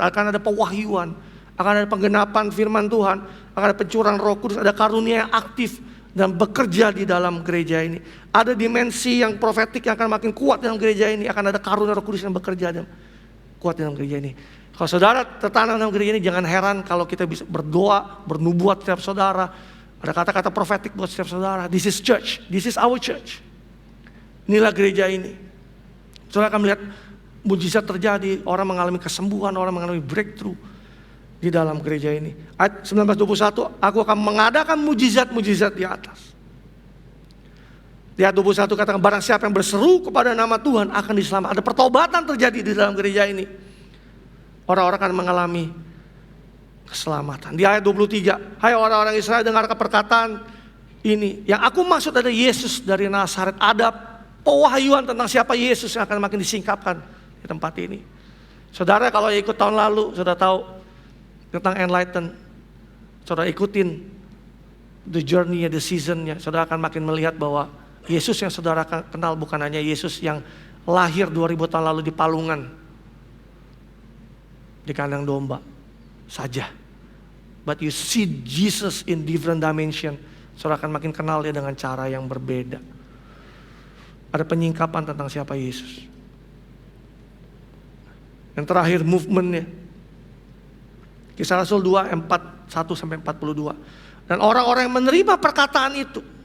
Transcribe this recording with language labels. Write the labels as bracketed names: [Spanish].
[Indonesian] Akan ada pewahyuan, akan ada penggenapan firman Tuhan, akan ada pencurahan Roh Kudus, ada karunia yang aktif dan bekerja di dalam gereja ini. Ada dimensi yang profetik yang akan makin kuat dalam gereja ini, akan ada karunia Roh Kudus yang bekerja dan kuat dalam gereja ini. Kalau saudara tertanam dalam gereja ini, jangan heran kalau kita bisa berdoa, bernubuat setiap saudara. Ada kata-kata profetik buat setiap saudara. [English] This is church, this is our church. [Indonesian] Inilah gereja ini. Saudara akan melihat mujizat terjadi, orang mengalami kesembuhan, orang mengalami breakthrough di dalam gereja ini. Ayat 19-21, aku akan mengadakan mujizat-mujizat di atas. Di ayat 21 katakan, barang siapa yang berseru kepada nama Tuhan akan diselamatkan. Ada pertobatan terjadi di dalam gereja ini. Orang-orang akan mengalami keselamatan. Di ayat 23, hai orang-orang Israel, dengarkan perkataan ini. Yang aku maksud ada Yesus dari Nazaret. Ada pewahyuan tentang siapa Yesus yang akan makin disingkapkan di tempat ini. Saudara kalau ikut tahun lalu, saudara tahu tentang enlighten. Saudara ikutin [English] the journey, the seasonnya. [Indonesian] Saudara akan makin melihat bahwa Yesus yang saudara kenal bukan hanya Yesus yang lahir 2000 tahun lalu di palungan, di kandang domba saja. [English] But you see Jesus in different dimension. [Indonesian] Saudara akan makin kenal dia dengan cara yang berbeda. Ada penyingkapan tentang siapa Yesus. Yang terakhir movementnya. Kisah Rasul 2, 41-42. Dan orang-orang yang menerima perkataan itu.